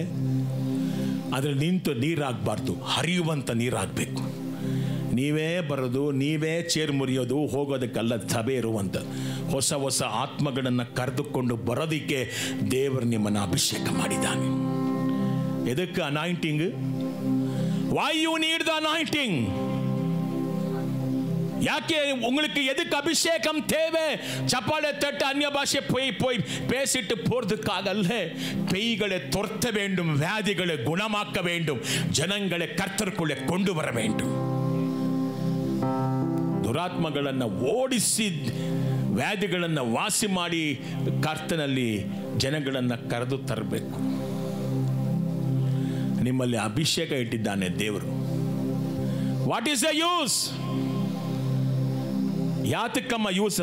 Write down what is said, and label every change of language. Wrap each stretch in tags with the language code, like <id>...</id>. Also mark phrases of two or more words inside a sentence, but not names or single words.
<kn>ಆದರೆ ನಿಂತು ನೀರಾಗಬಾರ್ದು, ಹರಿಯುವಂಥ ನೀರಾಗಬೇಕು. ನೀವೇ ಬರೋದು, ನೀವೇ ಚೇರ್ ಮುರಿಯೋದು, ಹೋಗೋದಕ್ಕಲ್ಲ ಸಭೆ ಇರುವಂಥದ್ದು. ಹೊಸ ಹೊಸ ಆತ್ಮಗಳನ್ನು ಕರೆದುಕೊಂಡು ಬರೋದಕ್ಕೆ ದೇವರು ನಿಮ್ಮನ್ನು ಅಭಿಷೇಕ ಮಾಡಿದ್ದಾನೆ. ಎದಕ್ಕೆ ಅನಾಯಿಂಟಿಂಗ್?</kn> <en>Why you need the anointing?</en> <ta>ಯಾಕೆ உங்களுக்கு எதுக்கு அபிஷேகம் தேவை? சப்பாளை தட்டு அந்நிய பாஷை போய் பேசிட்டு போறதுக்காகல்ல. பேய்களை துரத்த வேண்டும், வியாதிகளை குணமாக்க வேண்டும், ஜனங்களை கர்த்தருக்குள்ளே கொண்டு வர வேண்டும்.</ta> <kn>ದುರಾತ್ಮಗಳನ್ನು ಓಡಿಸಿ ವ್ಯಾಧಿಗಳನ್ನು ವಾಸಿ ಮಾಡಿ ಕರ್ತನಲ್ಲಿ ಜನಗಳನ್ನು ಕರೆದು ತರಬೇಕು. ನಿಮ್ಮಲ್ಲಿ ಅಭಿಷೇಕ ಇಟ್ಟಿದ್ದಾನೆ ದೇವರು.</kn> <en>What is the use?</en> <kn>ಯಾತಕ್ಕಮ್ಮ ಯೂಸ್?</kn>